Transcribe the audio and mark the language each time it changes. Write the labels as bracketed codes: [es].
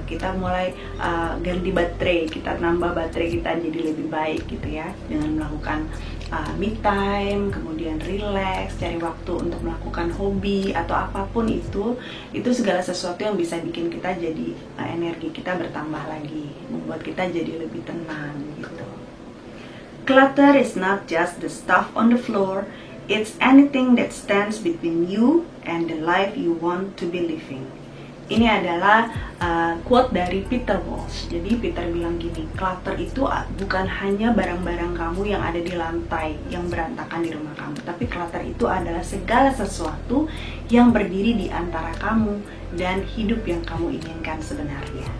[id] Kita mulai ganti baterai, kita nambah baterai kita jadi lebih baik gitu ya, dengan melakukan me time, kemudian relax, cari waktu untuk melakukan hobi atau apapun itu segala sesuatu yang bisa bikin kita jadi energi kita bertambah lagi, membuat kita jadi lebih tenang gitu. [en] Clutter is not just the stuff on the floor, it's anything that stands between you and the life you want to be living. [id] Ini adalah quote dari Peter Walsh. Jadi Peter bilang gini, clutter itu bukan hanya barang-barang kamu yang ada di lantai, yang berantakan di rumah kamu, tapi clutter itu adalah segala sesuatu yang berdiri di antara kamu dan hidup yang kamu inginkan sebenarnya.